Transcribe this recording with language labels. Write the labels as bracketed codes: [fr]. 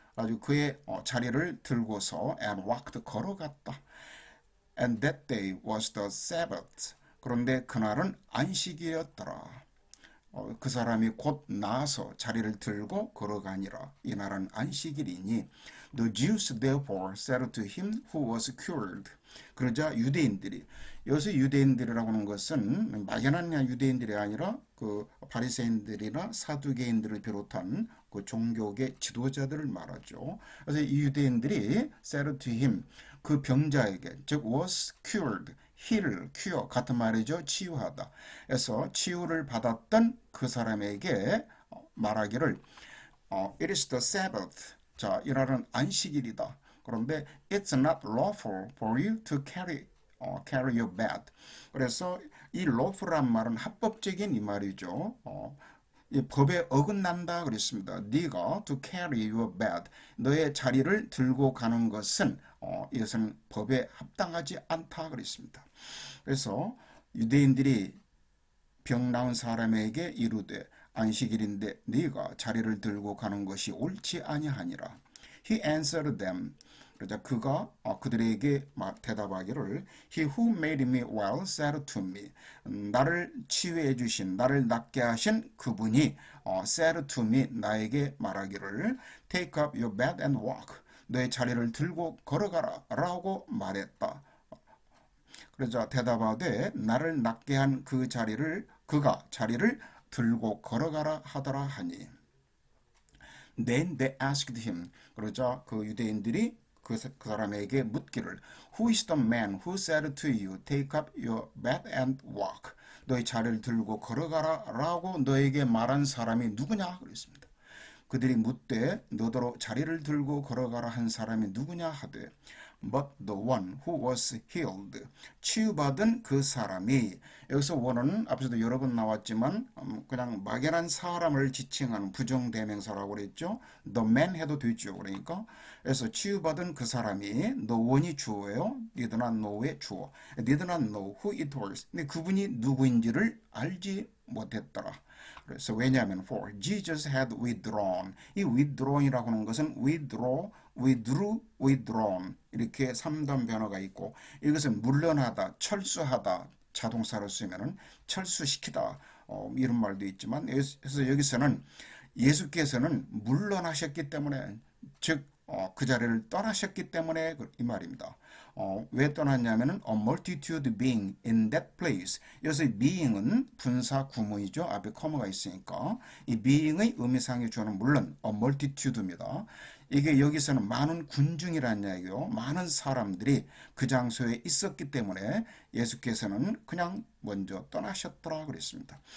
[ko] 아주 그의 자리를 들고서 [en] and walked, [ko] 걸어갔다. [en] And that day was the Sabbath. [ko] 그런데 그날은 안식일이었더라. 그 사람이 곧 나아서 자리를 들고 걸어가니라. 이날은 안식일이니 [en] The Jews therefore said to him who was cured. [ko] 그러자 유대인들이, 여기서 유대인들이라고 하는 것은 막연한 유대인들이 아니라 그 바리새인들이나 사두개인들을 비롯한 그 종교계 지도자들을 말하죠. 그래서 이 유대인들이 [en] said to him, [ko] 그 병자에게, 즉 [en] was cured, [ko] heal, cure 같은 말이죠. 치유하다. 그래서 치유를 받았던 그 사람에게 말하기를 [en] It is the Sabbath. [ko] 자, 이날은 안식일이다. 그런데 [en] it's not lawful for you to carry your bed. [ko] 그래서 이 lawful란 말은 합법적인 이 말이죠. 이 법에 어긋난다 그랬습니다. 네가 [en] to carry your bed, [ko] 너의 자리를 들고 가는 것은 이것은 법에 합당하지 않다 그랬습니다. 그래서 유대인들이 병 나은 사람에게 이르되 안식일인데 네가 자리를 들고 가는 것이 옳지 아니하니라. [en] He answered them. [ko] 그러자 그가 그들에게 대답하기를 [en] He who made me well said to me. [ko] 나를 치유해 주신, 나를 낫게 하신 그분이 [en] said to me, [ko] 나에게 말하기를 [en] Take up your bed and walk. [ko] 너의 자리를 들고 걸어가라 라고 말했다. 그러자 대답하되 나를 낫게 한 그 자리를 그가 자리를 들고 걸어가라 하더라 하니. [en] Then they asked him. [ko] 그러자 그 유대인들이 그 사람에게 묻기를 [en] Who is the man who said to you, Take up your bed and walk? [ko] 너의 자리를 들고 걸어가라 라고 너에게 말한 사람이 누구냐? 그랬습니다. 그들이 묻되 너더러 자리를 들고 걸어가라 한 사람이 누구냐 하되 [en] But the one who was healed. [ko] 치유받은 그 사람이, 여기서 one은 앞에서도 여러 번 나왔지만 그냥 막연한 사람을 지칭하는 부정대명사라고 그랬죠. the man 해도 되죠. 그러니까 그래서 치유받은 그 사람이 the one이 주어예요. [en] did not know의 주어. did not know who it was. [ko] 근데 그분이 누구인지를 알지 못했더라. 그래서 왜냐하면 [en] for Jesus had withdrawn. [ko] 이 withdrawn이라고 하는 것은 withdrew, withdrawn 이렇게 3단 변화가 있고 이것은 물러나다, 철수하다 자동사로 쓰면은 철수시키다 이런 말도 있지만 그래서 여기서는 예수께서는 물러나셨기 때문에 즉 그 자리를 떠나셨기 때문에 이 말입니다. 왜 떠났냐면은 [en] a multitude being in that place. [ko] 여기서 being은 분사 구문이죠. 앞에 커머가 있으니까 이 being의 의미상의 주어는 물론 a multitude입니다. 이게 여기서는 많은 군중이라는 이야기요. 많은 사람들이 그 장소에 있었기 때문에 예수께서는 그냥 먼저 떠나셨더라 그랬습니다.